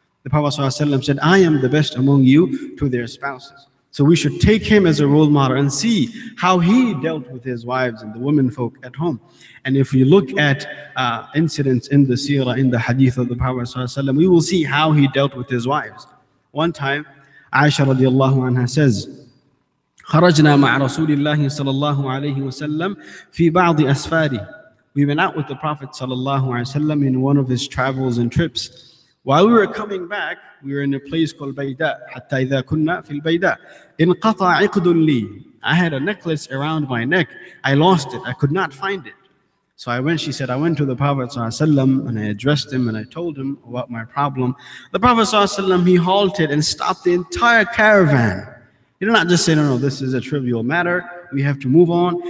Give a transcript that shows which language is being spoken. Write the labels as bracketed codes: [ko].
[en] The Prophet ﷺ said, I am the best among you to their spouses. So we should take him as a role model and see how he dealt with his wives and the women folk at home. And if we look at incidents in the seerah, in the hadith of the Prophet ﷺ, we will see how he dealt with his wives. One time, Aisha radiallahu anha says, [ar] خرجنا مع رسول الله صلى الله عليه وسلم في بعض أسفاره. [en] We went out with the Prophet sallallahu alaihi wasallam in one of his travels and trips. While we were coming back, we were in a place called Bayda. [ar] حتى إذا كنا في البيداء انقطع عقد لي. [en] I had a necklace around my neck. I lost it. I could not find it. So she said, I went to the Prophet ﷺ and I addressed him and I told him about my problem. The Prophet ﷺ, he halted and stopped the entire caravan. He did not just say, no, this is a trivial matter, we have to move on.